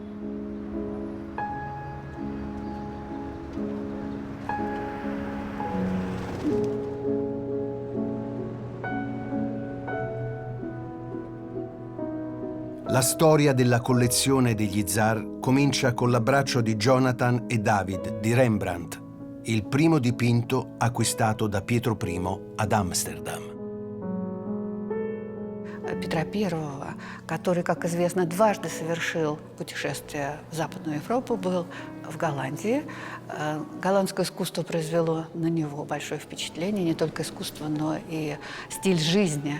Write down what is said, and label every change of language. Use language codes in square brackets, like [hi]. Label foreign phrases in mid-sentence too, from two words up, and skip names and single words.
[it] La storia della collezione degli zar comincia con l'abbraccio di Jonathan e David di Rembrandt, il primo dipinto acquistato da Pietro I ad Amsterdam. [ru] Петра I, который, как известно, дважды совершил путешествие в Западную Европу, был в Голландии. Голландское искусство произвело на него большое впечатление, не только искусство, но и стиль жизни.